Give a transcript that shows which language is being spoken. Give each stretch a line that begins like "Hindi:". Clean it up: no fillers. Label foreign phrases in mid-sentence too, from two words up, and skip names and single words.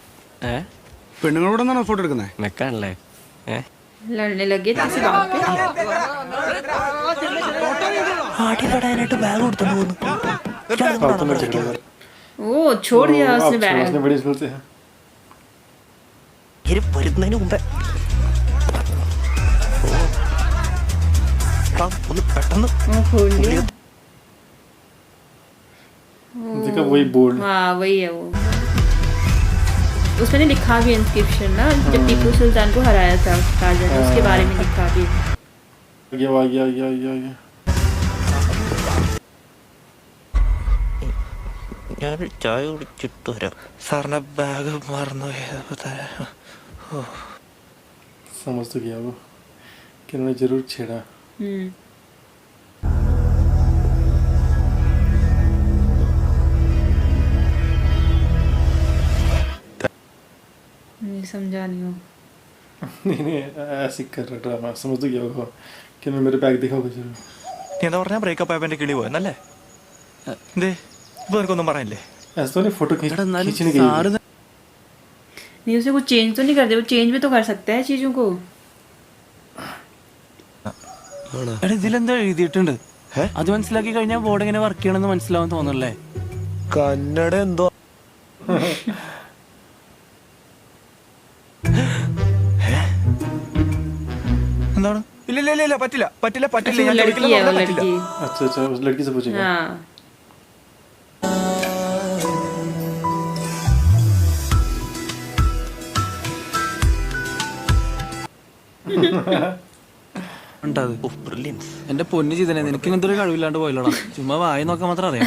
Malayalam: പെണ്ണുങ്ങളോട് നിന്നാണോ ഫോട്ടോ എടുക്കുന്നത്? മെക്കാണല്ലേ?
Hindi: लड़ने लगे थे इसी बात पे।
Malayalam: ആട്ടിക്കടാനായിട്ട് ബാഗ് കൊടുത്തോണ്ട് പോകുന്നു.
Hindi: फालतू में झगड़ा कर ओ छोड़ दिया उसने आप बैग। उसने बड़ी बोलते हैं
Malayalam: ഇരി വരുന്നതിന് മുമ്പേ ഒന്ന് പെട്ടെന്ന്
Hindi: वो खोल लिया। देखा वही बोर्ड हाँ वही है वो। उसमें लिखा भी इंस्क्रिप्शन ना, जब टीपू सुल्तान को हराया था शाहजहां ने, उसके बारे में लिखा भी। आ गया
Malayalam: ഞാൻ ചായ കുടിച്ചിട്ട് വരാം. സാറിന്റെ ബാഗ് മറന്നു പോയത്.
Hindi: समझ तो गया वो कि उन्होंने जरूर छेड़ा नहीं समझा नहीं हो। नहीं ऐसे कर रहा ड्रामा समझ तो गया होगा कि उन्होंने मेरे बैग देखा होगा जरूर
Malayalam: നീ എന്താ പറഞ്ഞാ ബ്രേക്കപ്പ് ആയപ്പോ എന്റെ കിളി പോയെന്നല്ലേ? എന്തേ ഇപ്പൊ നിനക്കൊന്നും പറയാനില്ലേ?
Hindi: ऐसा तो नहीं फोटो खींचने के लिए नहीं उसे कुछ चेंज तो नहीं कर दे, वो चेंज भी तो कर सकता है चीजों को।
Malayalam: ഇതിലെന്താ എഴുതിയിട്ടുണ്ട്? അത് മനസ്സിലാക്കി കഴിഞ്ഞാൽ ബോർഡ് എങ്ങനെ വർക്ക് ചെയ്യണമെന്ന് മനസ്സിലാവാൻ തോന്നല്ലേ? കന്നഡ എന്തോ എന്താണ്? ഇല്ല ഇല്ല ഇല്ല പറ്റില്ല പറ്റില്ല പറ്റില്ല. ഞാൻ
Hindi: लड़की है वो लड़की। अच्छा उस लड़की से पूछेगा हाँ
Malayalam: എന്റെ പൊന്നു ചെയ്തനെ നിനക്ക് ഇങ്ങനത്തെ ഒരു കഴിവില്ലാണ്ട് പോയല്ലോടാ. ചുമ്മാ വായി നോക്കാൻ മാത്രം അറിയാം.